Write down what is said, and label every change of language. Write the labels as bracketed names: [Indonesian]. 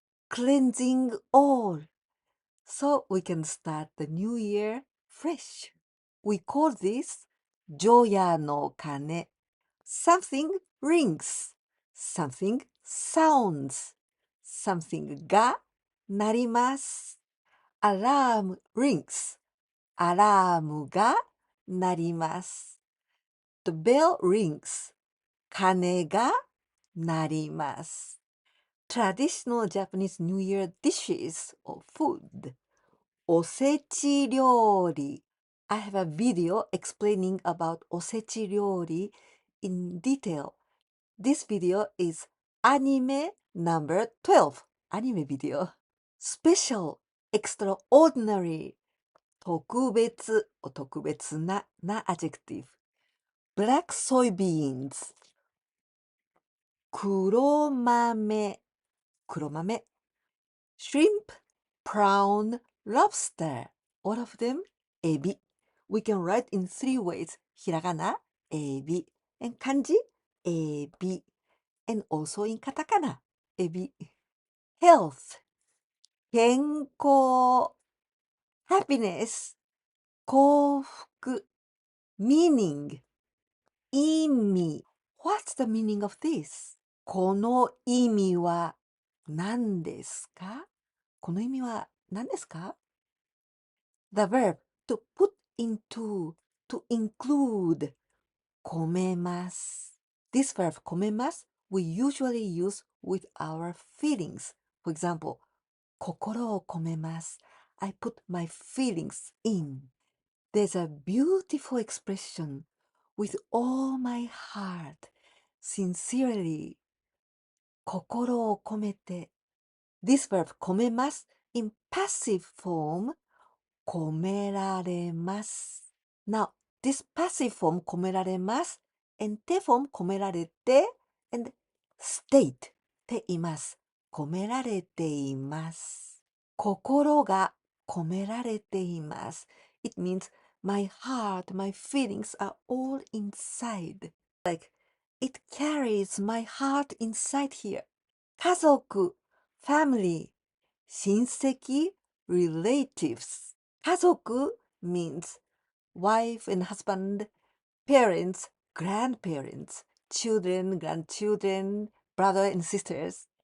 [English] cleansing all, so we can start the new year fresh. We call this 除夜の鐘. Something rings, something sounds, something [Japanese] が鳴ります. [English] Alarm rings, [Japanese] アラームが鳴ります. [English] The bell rings, [Japanese] 鐘が鳴ります. [English] Traditional Japanese New Year dishes or food. [Japanese] おせち料理. [English] I have a video explaining about おせち料理 in detail. This video is anime number 12. Anime video. Special, extraordinary. [Japanese] 特別、特別な adjective. [English] Black soybeans. 黒豆、黒豆. Shrimp, prawn, lobster. All of them, エビ. We can write in three ways. [Japanese] ひらがな、エビ. [English] And kanji, エビ. And also in katakana, エビ. Health, 健康. Happiness, 幸福. Meaning, 意味. What's the meaning of this? [Japanese] この意味は何ですか? この意味は何ですか? [English] The verb to put into, to include, 込めます. This verb 込めます we usually use with our feelings. For example, [Japanese] 心を込めます. [English] I put my feelings in. There's a beautiful expression with all my heart, sincerely. [Japanese] 心を込めて. [English] This verb 込めます in passive form 込められます. Now, this passive form 込められます and te form 込められて and state [Japanese] って言います。込められています。心が込められています。 [English] It means my heart, my feelings are all inside. Like, it carries my heart inside here. 家族 family 親戚 relatives 家族 means wife and husband, parents, grandparents, children, grandchildren, brother and sisters.